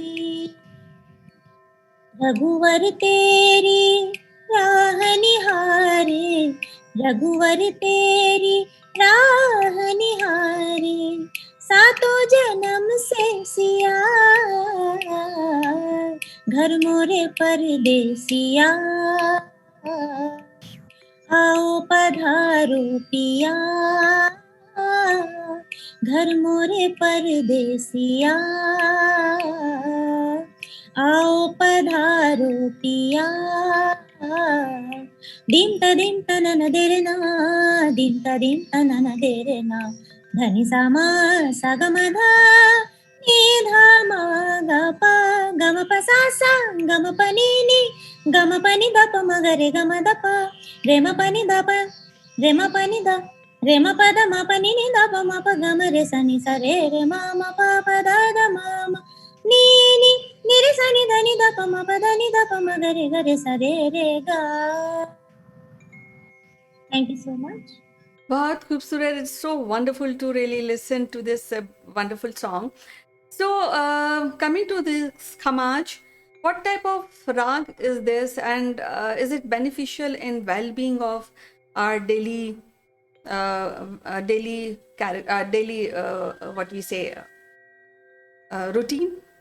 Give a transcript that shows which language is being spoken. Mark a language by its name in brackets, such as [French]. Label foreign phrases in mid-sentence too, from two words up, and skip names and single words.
[Hindi] रघुवर तेरी राह निहारे, रघुवर तेरी राह निहारे, सातों जन्म से सिया, घर मोरे परदेसिया। आओ पधारो पिया, घर मोरे परदेसिया। आओ पधारो पिया। दिम तनन देरना, दिम तनन देरना, धनि सामा सागमधा निधा मा ग गम प सा गम प नी गम प नि द प म ग रे गम द प रे म प नि द प रे म प नि द रे म प द म प नि द प म प गम रे स नि स रे रे म प प द म म नी नी रे स नि ध नि द प म प द नि द प म ग रे स रे रे ग। [English] Thank you so much. [Hindi] बहुत ख़ूबसूरत. [English] It's so wonderful to really listen to this wonderful song. So, coming to this Khamaj, what type of rag is this, and is it beneficial in well-being of our daily what we say routine?